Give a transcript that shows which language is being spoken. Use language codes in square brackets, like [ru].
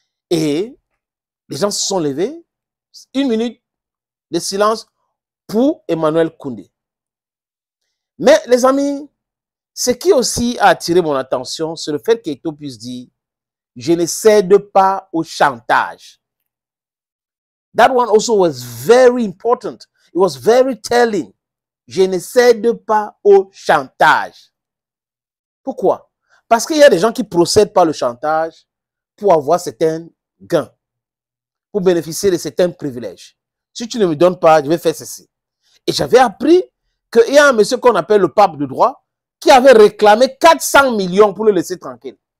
[fr] Et les gens se sont levés. 1 minute de silence pour Emmanuel Koundé. Mais les amis, Ce qui aussi a attiré mon attention, c'est le fait qu'Eto'o puisse dire « Je ne cède pas au chantage ». [en] That one also was very important. It was very telling. [fr] Je ne cède pas au chantage. Pourquoi? Parce qu'il y a des gens qui procèdent par le chantage pour avoir certains gains, pour bénéficier de certains privilèges. Si tu ne me donnes pas, je vais faire ceci. Et j'avais appris qu'il y a un monsieur qu'on appelle le pape de droit qui avait réclamé 400 millions pour le laisser tranquille.